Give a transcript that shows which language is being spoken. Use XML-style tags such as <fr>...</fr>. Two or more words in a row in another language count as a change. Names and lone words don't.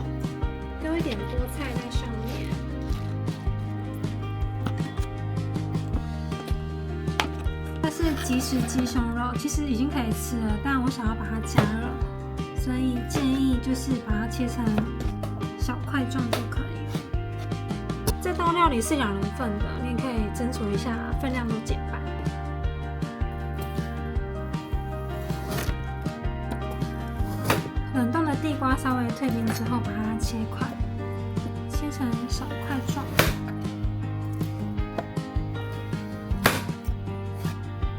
<zh>丟一點菠菜在上面，這是即食雞胸肉，其實已經可以吃了，但我想要把它加熱，所以建議就是把它切成小塊狀就可以了。這道料理是2人份的，你也可以斟酌一下，分量都減半。冷凍的地瓜稍微退冰之後，把它切塊，切成小塊狀。</zh>